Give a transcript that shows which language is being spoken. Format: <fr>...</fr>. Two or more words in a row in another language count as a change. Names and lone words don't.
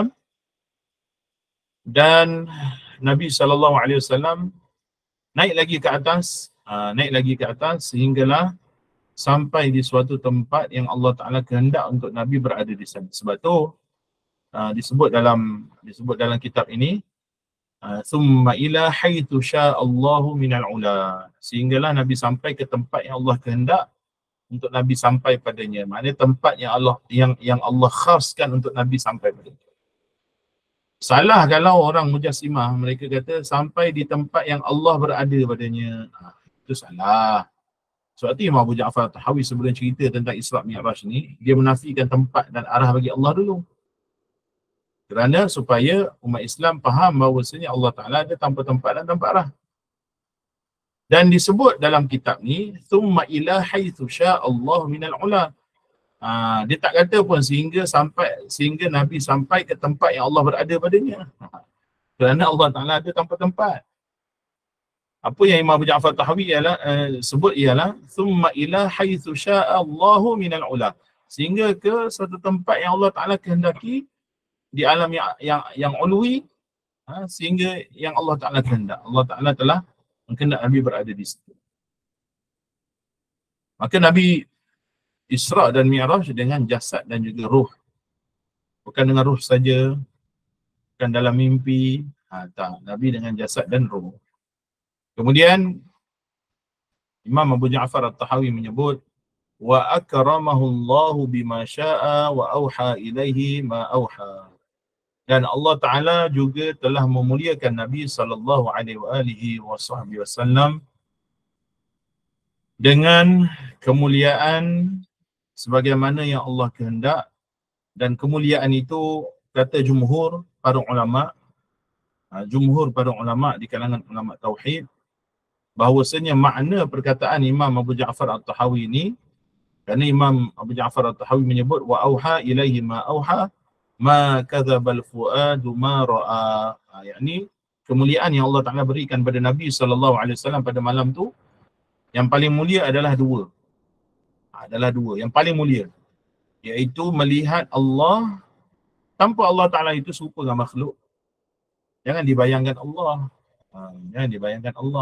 <ms>Dan Nabi SAW naik lagi ke atas, sehinggalah sampai di suatu tempat yang Allah Ta'ala kehendak untuk Nabi berada di sana. Sebab tu disebut dalam kitab ini,</ms> <ar>ثم إلى حيث شاء الله من العلى.</ar> <ms>Sehinggalah Nabi sampai ke tempat yang Allah kehendak untuk Nabi sampai padanya. Maknanya tempat yang Allah khaskan untuk Nabi sampai padanya. Salah kalau orang Mujassimah mereka kata sampai di tempat yang Allah berada padanya. Itu salah. Sebab itu Imam Abu Ja'far Tahawi sebelum cerita tentang Isra Mi'raj ni, dia menafikan tempat dan arah bagi Allah dulu. Kerana supaya umat Islam faham bahawasanya Allah Ta'ala ada tanpa tempat dan tanpa arah. Dan disebut dalam kitab ni,</ms> <ar>ثم إلى حيث شاء الله من العلى.</ar> <ms>Dia tak kata pun sehingga Nabi sampai ke tempat yang Allah berada padanya. Kerana Allah Ta'ala ada tanpa tempat. Apa yang Imam Abu Ja'far Tahawi sebut ialah</ms> <ar>ثم إلى حيث شاء الله من العلى.</ar> <ms>Sehingga ke satu tempat yang Allah Ta'ala kehendaki di alam yang ulwi, Sehingga yang Allah Ta'ala kehendak. Allah Ta'ala telah mengkehendak Nabi berada di situ. Maka Nabi Isra' dan Mi'raj dengan jasad dan juga ruh. Bukan dengan ruh saja, bukan dalam mimpi. Tak. Nabi dengan jasad dan ruh. Kemudian Imam Abu Ja'far At-Tahawi menyebut,</ms> <ar>وأكرمه الله بما شاء وأوحى إليه ما أوحى.</ar> <ms>Dan Allah Ta'ala juga telah memuliakan Nabi SAW dengan kemuliaan sebagaimana yang Allah kehendak. Dan kemuliaan itu, kata jumhur para ulama' di kalangan ulama' tauhid, bahawasanya makna perkataan Imam Abu Ja'far At-Tahawi ini, kerana Imam Abu Ja'far At-Tahawi menyebut</ms> <ar>وأوحى إليه ما أوحى ما كذب الفؤاد ما رأى.</ar> <ms>Yakni kemuliaan yang Allah Ta'ala berikan pada Nabi SAW pada malam tu, yang paling mulia adalah dua. Yang paling mulia, iaitu melihat Allah tanpa Allah Ta'ala itu serupa dengan makhluk. Jangan dibayangkan Allah. Jangan dibayangkan Allah.</ms>